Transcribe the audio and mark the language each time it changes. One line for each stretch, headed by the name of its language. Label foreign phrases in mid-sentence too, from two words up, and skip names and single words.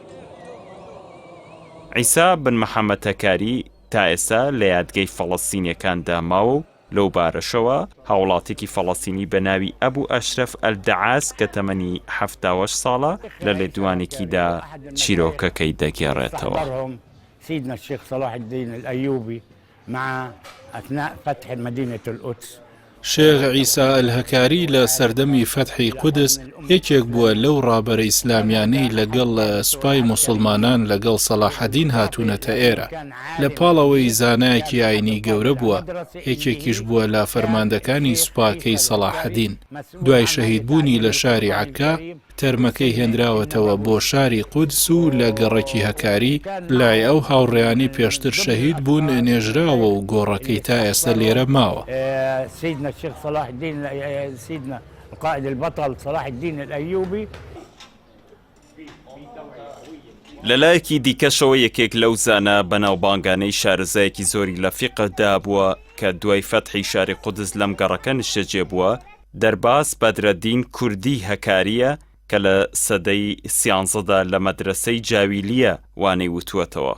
Central Kurdish: عیسا بن مەحەممەد هەکاری تا ئێستا لە یادگەی فەڵەستینیەکاندا ماوە و لەو بارەشەوە هاوڵاتێکی فەڵەستینی بە ناوی ئەبوو ئەشرەف ئەلدەعاس کە تەمەنی 78 ساڵە لە لێدوانێکیدا چیرۆکەکەی دەگێڕێتەوە.
Arabic: سيدنا الشيخ صلاح الدين الأيوبي مع أثناء فتح مدينة القدس.
Central Kurdish: شێخ عیسا ئەلهەکاری لە سەردەمی فەتحی قودس یەکێک بووە لەو ڕابەرە ئیسلامیانەی لەگەڵ سوپای موسڵمانان لەگەڵ سەلاحەدین هاتوونەتە ئێرە. لە پاڵەوەی زانایەکی ئاینی گەورە بووە، یەکێکیش بووە لە فەرماندەکانی سوپاکەی سەلاحەدین. دوای شەهیدبوونی لە شاری عەکا تەرمەکەی هێنراوەتەوە بۆ شاری قودس و لە گەڕەکی هەکاری لای ئەو هاوڕێیانی پێشتر شەهید بوون نێژراوە و گۆڕەکەی تا ئێستا لێرە ماوە.
Arabic: سيدنا الشيخ صلاح الدين سيدنا القائد البطل صلاح الدين الأيوبي.
Central Kurdish: لەلایەکی دیکەشەوە یەکێک لەو زانە بەناوبانگانەی شارەزایەکی زۆری لە فیقەدا بووە کە دوای فەتحی شاری قودس لەم گەڕەکە نیشتەجێ بووە. دەرباز بەدرەدین کوردی هەکاریە کە لە سەدەی 13دا لە مەدرسەی جاویلیە وانەی وتووەتەوە.